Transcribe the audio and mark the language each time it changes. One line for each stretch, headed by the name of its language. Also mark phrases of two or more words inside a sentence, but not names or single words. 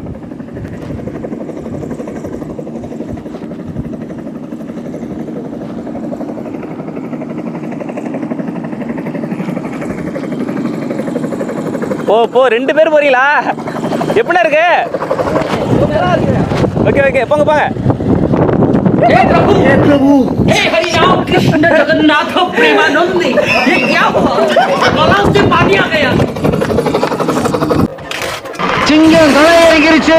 Tamil: போ 2 பேர் போறீங்களா? எப்படி இருக்கு? ஓகே ஓகே, போங்க போங்க.
Hindi: हे प्रभु, हे हरि राम कृष्ण जगन्नाथ प्रेमानंद, ये क्या हुआ? गलाव से पानी आ गया.
Tamil: சிங்கம் களை இறங்கிருச்சு.